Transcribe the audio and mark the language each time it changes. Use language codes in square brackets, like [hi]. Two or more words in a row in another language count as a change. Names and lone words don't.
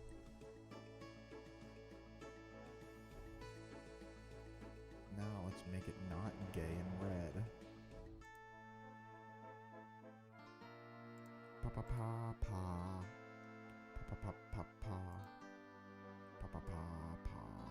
[en] Now let's make it not gay and red. Pa pa pa pa. Pa pa pa pa pa. Pa pa pa pa.